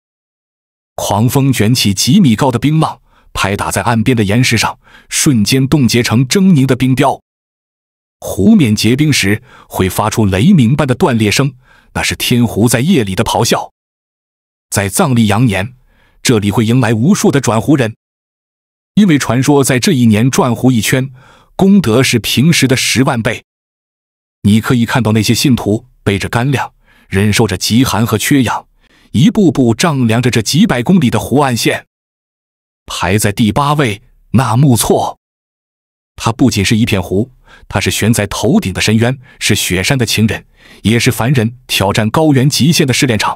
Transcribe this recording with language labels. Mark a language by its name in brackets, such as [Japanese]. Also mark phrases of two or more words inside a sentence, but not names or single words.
[Chinese] 狂風捲起幾米高的冰浪，拍打在岸邊的岩石上，瞬間凍結成猙獰的冰雕。湖面結冰時會發出雷鳴般的斷裂聲，那是天湖在夜裡的咆哮。在藏曆羊年，這裡會迎來無數的轉湖人，因為傳說在這一年轉湖一圈，功德是平時的10萬倍。你可以看到那些信徒背着乾糧，忍受着極寒和缺氧，一步步丈量着這幾百公里的湖岸線。排在第8位，納木錯。它不僅是一片湖，它是懸在頭頂的深淵，是雪山的情人，也是凡人挑戰高原極限的試煉場。